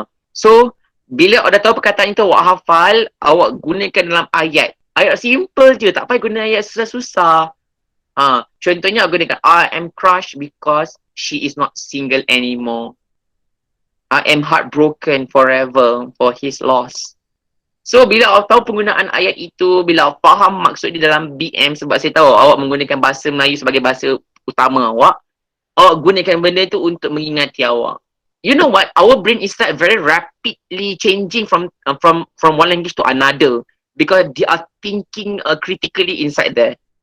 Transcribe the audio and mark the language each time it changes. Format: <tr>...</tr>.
<ms>So, bila awak dah tahu perkataan itu, awak hafal, awak gunakan dalam ayat. Ayat simple je, tak payah guna ayat susah-susah. Contohnya awak gunakan,</ms> <en>I am crushed because she is not single anymore. I am heartbroken forever for his loss.</en> <ms>So, bila awak tahu penggunaan ayat itu, bila awak faham maksud dia dalam BM, sebab saya tahu awak menggunakan bahasa Melayu sebagai bahasa utama awak gunakan benda itu untuk mengingati awak.</ms> <en>You know what? Our brain is like very rapidly changing from one language to another because they are thinking critically inside there.</en>